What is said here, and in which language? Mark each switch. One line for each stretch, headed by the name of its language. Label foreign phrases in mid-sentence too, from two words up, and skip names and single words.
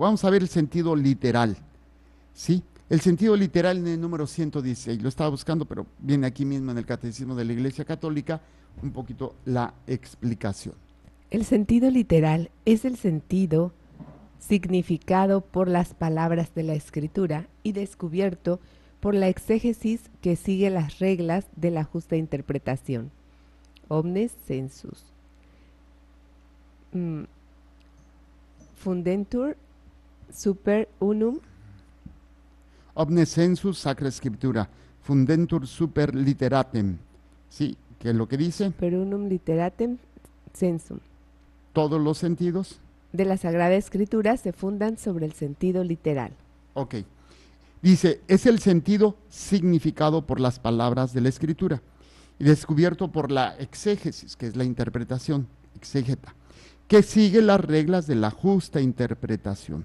Spanish: Vamos a ver el sentido literal, ¿sí? El sentido literal en el número 116, lo estaba buscando, pero viene aquí mismo en el Catecismo de la Iglesia Católica, un poquito la explicación. El sentido literal es el sentido significado por las palabras de la Escritura y descubierto por la exégesis que sigue las reglas de la justa interpretación.
Latin: Omnes sensus. Fundentur super unum. Omnes sensus sacra scriptura, fundentur super literatem.
Spanish: Sí, que es lo que dice.
Latin: Super unum literatem sensum.
Spanish: Todos los sentidos de la Sagrada Escritura se fundan sobre el sentido literal. Ok. Dice, es el sentido significado por las palabras de la Escritura y descubierto por la exégesis, que es la interpretación, exégeta, que sigue las reglas de la justa interpretación.